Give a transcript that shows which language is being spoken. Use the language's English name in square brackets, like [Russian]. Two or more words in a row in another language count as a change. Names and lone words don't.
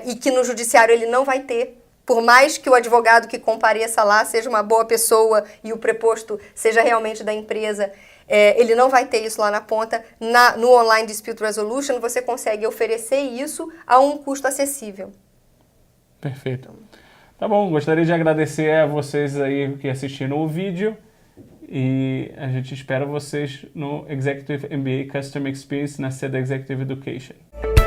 [Portuguese] E que no judiciário ele não vai ter. Por mais que o advogado que compareça lá seja uma boa pessoa e o preposto seja realmente da empresa, ele não vai ter isso lá na ponta. No Online Dispute Resolution, você consegue oferecer isso a um custo acessível. Perfeito. Tá bom, gostaria de agradecer a vocês aí que assistiram o vídeo. E a gente espera vocês no Executive MBA Customer Experience na sede Executive Education.